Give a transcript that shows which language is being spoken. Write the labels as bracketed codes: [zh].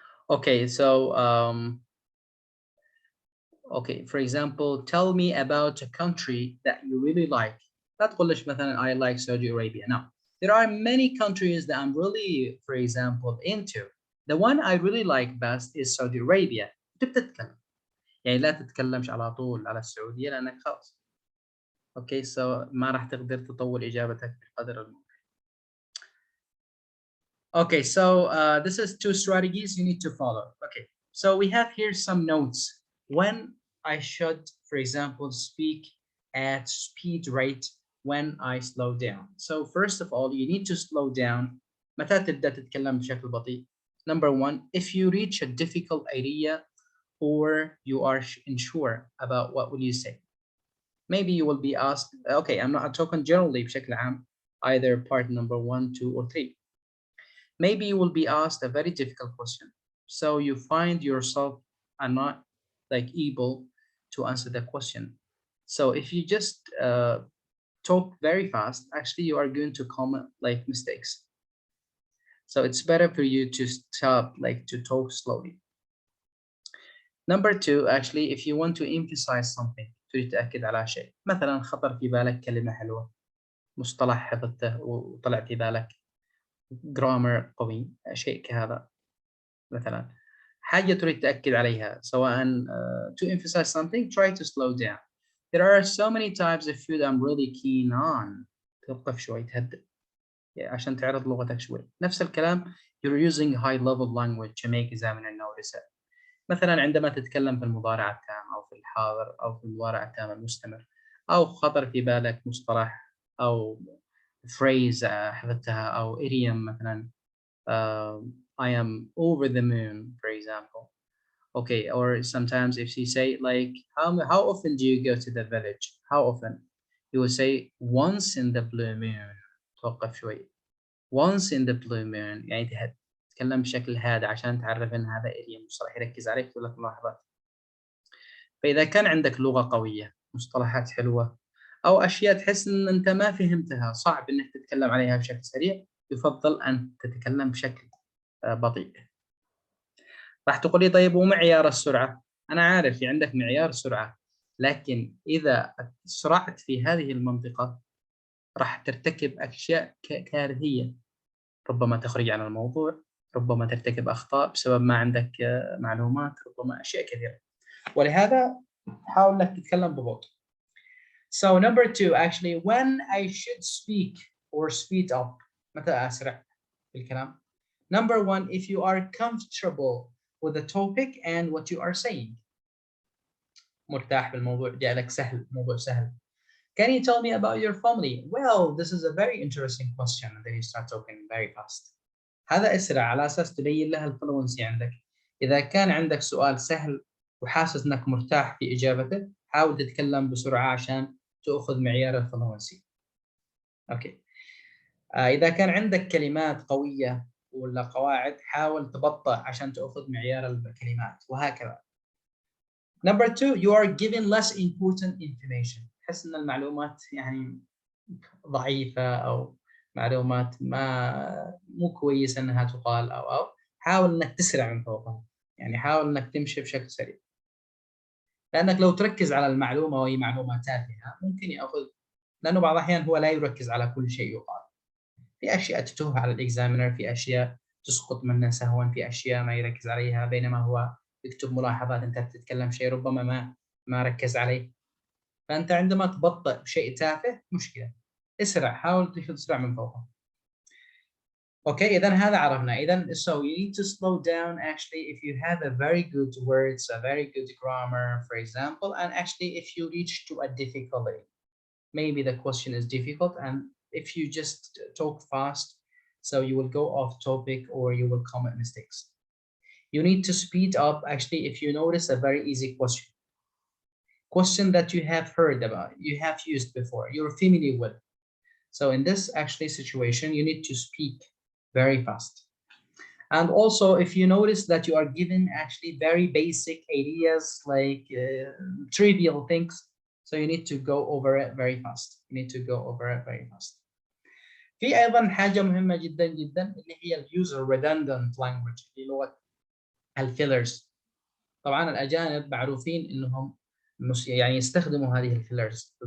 [en] Okay, so okay, for example, tell me about a country that you really like. [ar] لا تقولش مثلا [en] I like Saudi Arabia. No, there are many countries that I'm really, for example, into. The one I really like best is Saudi Arabia. [ar] تتكلم يعني لا تتكلمش على طول على السعودية لأنك خلاص. [en] Okay, so [ar] ما راح تقدر تطول إجابتك بقدر الممكن. [en] Okay, so this is 2 strategies you need to follow. Okay, so we have here some notes. When I should, for example, speak at speed rate when I slow down. So first of all, you need to slow down. [ar] متى تبدأ تتكلم بشكل بطيء? [en] Number one, if you reach a difficult area or you are unsure about what will you say. Maybe you will be asked, okay, I'm not talking generally [ar] بشكل عام, [en] either part number 1, 2, or 3. Maybe you will be asked a very difficult question. So you find yourself are not like able to answer the question. So if you just talk very fast, actually you are going to commit like mistakes. So it's better for you to stop, like to talk slowly. Number 2, actually, if you want to emphasize something, [ar] تريد تأكد على شيء. مثلا خطر في بالك كلمة حلوة، مصطلح حفظته وطلع في بالك، grammar قوي، شيء كهذا مثلا. حاجة تريد تأكد عليها، سواء [en] to emphasize something, try to slow down. There are so many types of food I'm really keen on. [ar] توقف شوي، تهدئ عشان تعرض لغتك شوي. نفس الكلام, [en] you're using high level language to make examiner notice it. [ar] مثلا عندما تتكلم في المضارع التام أو في الحاضر أو في المضارع التام المستمر، أو خطر في بالك مصطلح أو phrase حفظتها، أو idiom مثلا [en] I am over the moon, [ar] for example. [en] Okay, or sometimes if you say like how often do you go to the village? How often? You will say once in the blue moon. [ar] توقف شوي. [en] Once in the blue moon [ar] يعني تتكلم بشكل هادئ عشان تعرف ان هذا idiom مصطلح يركز عليك يقول لك ملاحظات. فاذا كان عندك لغه قويه، مصطلحات حلوه، او اشياء تحس ان انت ما فهمتها، صعب انك تتكلم عليها بشكل سريع، يفضل ان تتكلم بشكل بطيء. راح تقول لي طيب ومعيار السرعه؟ انا عارف في عندك معيار سرعه، لكن اذا سرعت في هذه المنطقه راح ترتكب اشياء كارثيه، ربما تخرج عن الموضوع، ربما ترتكب أخطاء بسبب ما عندك معلومات، ربما أشياء كثيرة. ولهذا حاول أنك تتكلم ببطء. [en] So number 2, actually, when I should speak or speed up, [ar] متى أسرع في الكلام. [en] Number 1, if you are comfortable with the topic and what you are saying. [ar] مرتاح بالموضوع، جعلك سهل، موضوع سهل. [en] Can you tell me about your family? Well, this is a very interesting question. And then you start talking very fast. [ar] هذا أسرع على أساس تبين لها الفلونسي عندك. إذا كان عندك سؤال سهل وحاسس أنك مرتاح في إجابته، حاول تتكلم بسرعة عشان تأخذ معيار الفلونسي. أوكي. إذا كان عندك كلمات قوية ولا قواعد، حاول تبطأ عشان تأخذ معيار الكلمات، وهكذا. [en] Number 2, you are given less important information. [ar] تحس أن المعلومات يعني ضعيفة أو معلومات مو كويسة أنها تقال أو حاول أنك تسرع من فوقها، يعني حاول أنك تمشي بشكل سريع، لأنك لو تركز على المعلومة وهي معلومة تافهة ممكن يأخذ، لأنه بعض الأحيان هو لا يركز على كل شيء يقال. في أشياء تتوه على الإكزامينر، في أشياء تسقط منه سهوا، في أشياء ما يركز عليها، بينما هو يكتب ملاحظات أنت بتتكلم شيء ربما ما ركز عليه. فأنت عندما تبطئ بشيء تافه مشكلة، اسرع، حاول تسرع من فوقه. Okay, إذا هذا عرفنا. [en] إذا so you need to slow down actually if you have a very good words, a very good grammar, for example, and actually if you reach to a difficulty, maybe the question is difficult, and if you just talk fast, so you will go off topic or you will commit mistakes. You need to speed up actually if you notice a very easy question that you have heard about, you have used before, you're familiar with. So in this actually situation, you need to speak very fast. And also, if you notice that you are given actually very basic ideas like trivial things, so you need to go over it very fast. You need to go over it very fast. [ar] في أيضا حاجة مهمة جدا جدا اللي هي ال [en] user redundant language، [ar] اللي لغة الفيلرز. طبعا الأجانب معروفين إنهم يعني يستخدموا هذه الفيلرز.